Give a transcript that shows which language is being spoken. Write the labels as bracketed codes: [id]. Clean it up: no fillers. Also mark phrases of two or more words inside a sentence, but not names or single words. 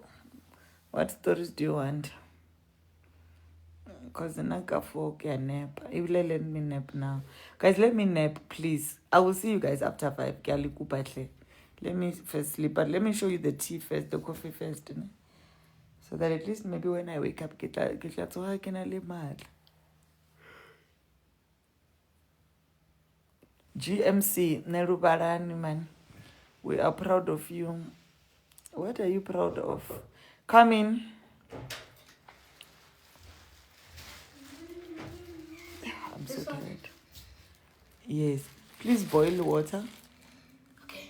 [en] What stories do you want? Because the Naka folk can nap. If let me nap now. Guys, let me nap, please. I will see you guys after 5. Let me first sleep. But let me show you the tea first, the coffee first. So that at least maybe when I wake up, [tn] ke tla tsoga ke na le matla. [en] GMC, Nerubarani, man. We are proud of you. What are you proud of? Come in. I'm so tired. Yes. Please boil water. Okay.